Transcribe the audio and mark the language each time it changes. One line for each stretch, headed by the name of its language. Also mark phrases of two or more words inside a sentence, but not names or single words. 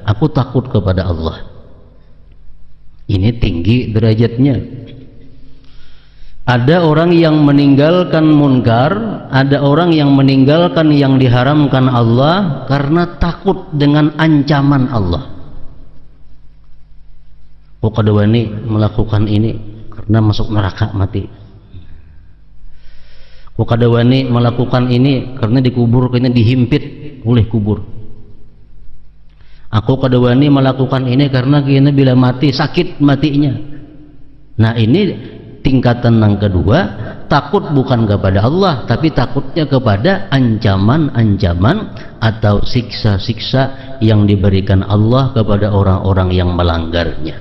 Indonesian: Aku takut kepada Allah. Ini tinggi derajatnya. Ada orang yang meninggalkan munkar, ada orang yang meninggalkan yang diharamkan Allah karena takut dengan ancaman Allah.
Banjar: Oh, kada wani melakukan ini karena masuk neraka mati. Oh, kada wani melakukan ini karena dikubur, karena dihimpit oleh kubur. Aku kada wani melakukan ini karena kena bila mati sakit matinya.
Indonesian: Nah, ini tingkatan yang kedua, takut bukan kepada Allah, tapi takutnya kepada ancaman-ancaman atau siksa-siksa yang diberikan Allah kepada orang-orang yang melanggarnya.